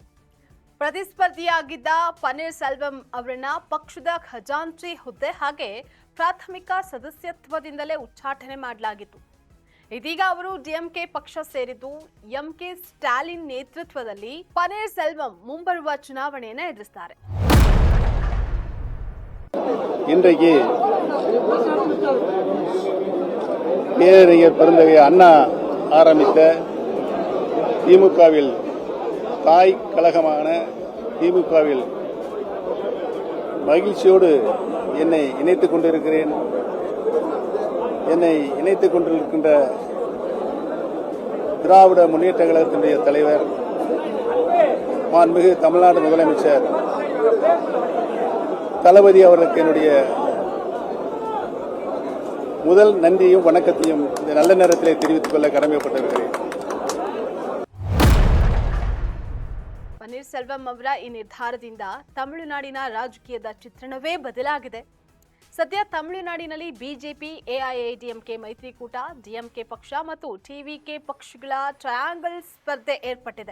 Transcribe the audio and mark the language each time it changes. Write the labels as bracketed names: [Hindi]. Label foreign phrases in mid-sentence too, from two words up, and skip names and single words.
[Kannada] ಪ್ರತಿಸ್ಪರ್ಧಿಯಾಗಿದ್ದ ಪನ್ನೀರ್ ಸೆಲ್ವಂ ಅವರನ್ನ ಪಕ್ಷದ ಖಜಾಂಚಿ ಹುದ್ದೆ ಹಾಗೆ ಪ್ರಾಥಮಿಕ ಸದಸ್ಯತ್ವದಿಂದಲೇ ಉಚ್ಚಾಟನೆ ಮಾಡಲಾಗಿತ್ತು. ಇದೀಗ ಅವರು ಡಿಎಂಕೆ ಪಕ್ಷ ಸೇರಿದ್ದು ಎಂಕೆ ಸ್ಟಾಲಿನ್ ನೇತೃತ್ವದಲ್ಲಿ ಪನ್ನೀರ್ ಸೆಲ್ವಂ ಮುಂಬರುವ ಚುನಾವಣೆಯನ್ನು ಎದುರಿಸುತ್ತಾರೆ. [Tamil] இன்றைக்கு பேரறிஞர் பெருந்தகை அண்ணா ஆரம்பித்த திமுகவில் தாய் கழகமான திமுகவில் மகிழ்ச்சியோடு என்னை இணைத்துக் கொண்டிருக்கிறேன். என்னை இணைத்துக் கொண்டிருக்கின்ற திராவிட முன்னேற்ற கழகத்தினுடைய தலைவர் மாண்புமிகு தமிழ்நாடு முதலமைச்சர் தளபதி அவர்களுக்கு என்னுடைய முதல் நன்றியும் வணக்கத்தையும் இந்த நல்ல நேரத்திலே தெரிவித்துக் கொள்ள கடமைப்பட்டிருக்கிறேன். [Kannada] ಪನ್ನೀರ್ ಸೆಲ್ವಂ ಅವರ ಈ ನಿರ್ಧಾರದಿಂದ ತಮಿಳುನಾಡಿನ ರಾಜಕೀಯದ ಚಿತ್ರಣವೇ ಬದಲಾಗಿದೆ. ಸದ್ಯ ತಮಿಳುನಾಡಿನಲ್ಲಿ ಬಿಜೆಪಿ, ಎಐಎಡಿಎಂಕೆ ಮೈತ್ರಿಕೂಟ, ಡಿಎಂಕೆ ಪಕ್ಷ ಮತ್ತು ಟಿವಿಕೆ ಪಕ್ಷಗಳ ಟ್ರಯಾಂಗಲ್ ಸ್ಪರ್ಧೆ ಏರ್ಪಟ್ಟಿದೆ.